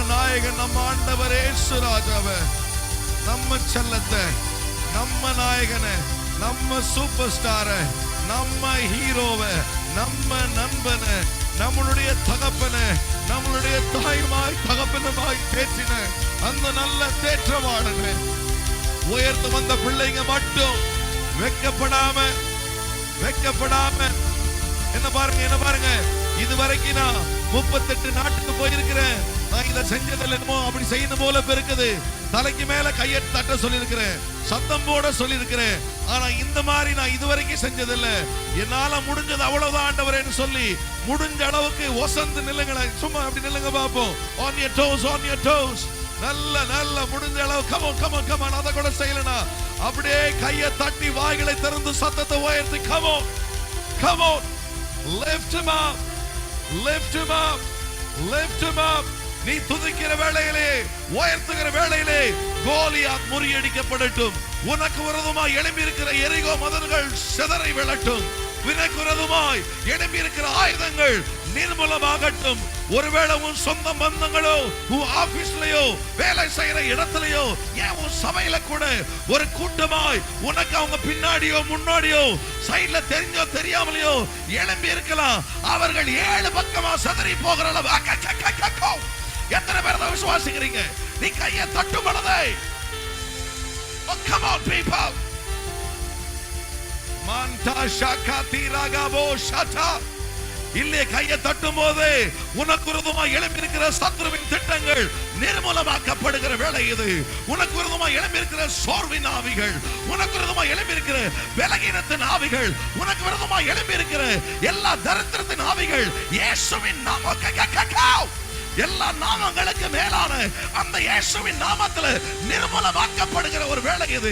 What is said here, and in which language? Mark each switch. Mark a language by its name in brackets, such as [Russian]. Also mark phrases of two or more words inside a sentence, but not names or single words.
[Tamil] நாயகன் நம்ம ஆண்டவர் இயேசு ராஜாவே, நம்ம செல்லத்தை, நம்ம நாயகனை, நம்ம [English] super star, [Tamil] நம்ம ஹீரோவை, நம்ம நண்பனை, நம்மளுடைய தகப்பனை, நம்மளுடைய தாயுமாய் தகப்பனுமாய் தேற்றின அந்த நல்ல தேற்றவாளனை உயர்த்து வந்த பிள்ளைங்க மட்டும் வெட்கப்படாம என்ன பாருங்க, இதுவரைக்கும் நான் 38 நாட்டுக்கு போயிருக்கிறேன். நான் இதை செஞ்சதில்லை, என்னமோ அப்படி செய்யணும் போல இருக்குது. தலைக்கு மேல கையை தட்ட சொல்லியிருக்கிறேன், சத்தம் போட சொல்லியிருக்கிறேன். ஆனா இந்த மாதிரி நான் இதுவரைக்கும் செஞ்சதில்லை. என்னால முடிஞ்சது அவ்வளவுதான் ஆண்டவரேன்னு சொல்லி முடிஞ்ச அளவுக்கு ஒசந்து நில்லுங்களேன். சும்மா அப்படி நில்லுங்க பாப்போம். [English] On your toes. [Tamil] நல்ல முடிஞ்ச அளவு. [English] come on. [Tamil] அதை கூட செய்யலனா அப்படியே கையை தட்டி வாய்களை திறந்து சத்தத்தை உயர்த்தி [English] come on. Lift him up. [Tamil] நீ துதிக்கிற வேளையிலே, உயர்த்துகிற வேளையிலே கோலியாத் முறியடிக்கப்படட்டும். உனக்கு விரோதமாய் எழும்பி இருக்கிற எரிகோ மதில்கள் சிதறி விழட்டும். உனக்கு விரோதமாய் எழும்பி இருக்கிற ஆயுதங்கள் நிர்மூலமாகட்டும். ஒருவேளை உன் சொந்த பந்தங்களோ, உன் ஆபீஸ்லயோ, வேலை செய்யற இடத்துலயோ, ஏன் உன் சபையில கூட ஒரு கூட்டமாய் உனக்கு அவங்க பின்னாடியோ முன்னாடியோ சைட்ல தெரிஞ்சோ தெரியாமலையோ எழும்பி இருக்கலாம். அவர்கள் 7 பக்கமா சதறி போகிற அளவு. எத்தனை பேர் தான் விசுவாசிக்கிறீங்க? நீ கையை தட்டும் பொழுது, [English] come on people. Manta shakati ragabo shata. [Tamil] இல்லே கையை தட்டும் போது உனக்கு விரோதமாய் எழும்பி இருக்கிற சத்துருவின் திட்டங்கள் நிர்மூலமாக்கப்படுகிற வேளை இது. உனக்கு விரோதமாய் எழும்பி இருக்கிற சோர்வின் ஆவிகள், உனக்கு விரோதமாய் எழும்பி இருக்கிற பலகீனத்தின் ஆவிகள், உனக்கு விரோதமாய் எழும்பி இருக்கிற எல்லா தரித்திரத்தின் ஆவிகள் இயேசுவின் நாமத்தில், எல்லா நாமங்களுக்கு மேலான அந்த இயேசுவின் நாமத்தில் நிர்மூலமாக்கப்படுகிற ஒரு வேளை இது.